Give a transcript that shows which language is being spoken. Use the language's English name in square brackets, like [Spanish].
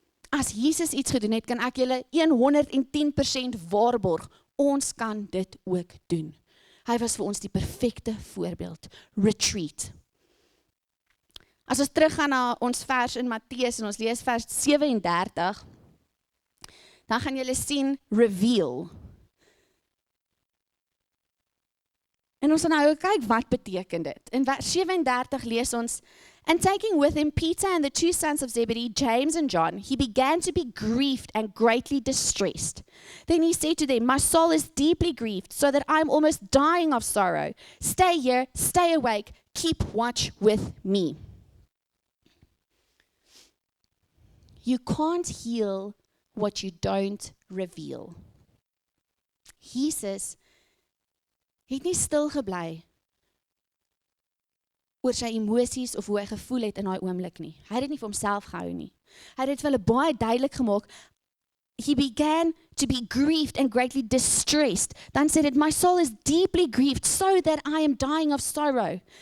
[Afrikaans] As Jesus iets gedoen het, kan ek julle 110% waarborg, ons kan dit ook doen. Hy was vir ons die perfekte voorbeeld. Retreat. As ons teruggaan na ons vers in Matteus en ons lees vers 37, dan gaan julle sien reveal. En ons gaan nou kyk wat beteken dit. In vers 37 lees ons, [English] and taking with him Peter and the 2 sons of Zebedee, James and John, he began to be grieved and greatly distressed. Then he said to them, my soul is deeply grieved, so that I am almost dying of sorrow. Stay here, stay awake, keep watch with me. You can't heal what you don't reveal. [Afrikaans] Jesus het nie stil gebly oor sy emosies of hoe hy gevoel het in daai oomblik nie. Hy het dit nie vir homself gehou nie. Hy het dit vir hulle baie duidelik gemaak. [English] He began to be grieved and greatly distressed. [Afrikaans] Dan sê dit, [English] my soul is deeply grieved, so that I am dying of sorrow.